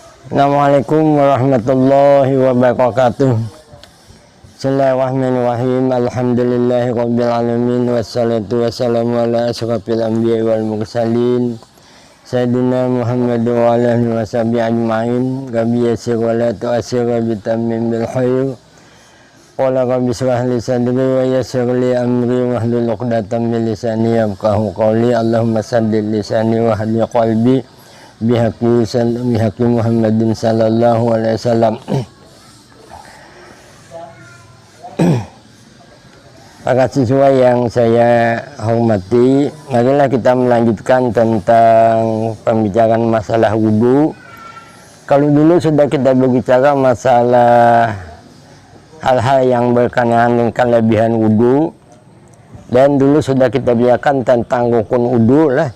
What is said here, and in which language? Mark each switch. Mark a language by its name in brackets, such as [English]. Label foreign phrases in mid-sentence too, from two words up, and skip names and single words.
[Arabic] السلام عليكم ورحمة الله وبركاته. بسم الله الرحمن الرحيم. الحمد لله رب العالمين. والصلاة والسلام على أشرف الأنبياء والمرسلين سيدنا محمد وعلى آله وصحبه أجمعين. رب يسر ولا تعسر وتمم بالخير. قال رب اشرح لي صدري ويسر لي أمري واحلل عقدة من لساني يفقهوا قولي. اللهم سدد لساني واهد قلبي بحق محمد صلى الله عليه وسلم. [Indonesian] Para siswa yang saya hormati, marilah kita melanjutkan tentang pembicaraan masalah wudhu. Kalau dulu sudah kita berbicara masalah hal-hal yang berkenaan dengan kelebihan wudhu, dan dulu sudah kita bicarakan tentang rukun wudhu lah.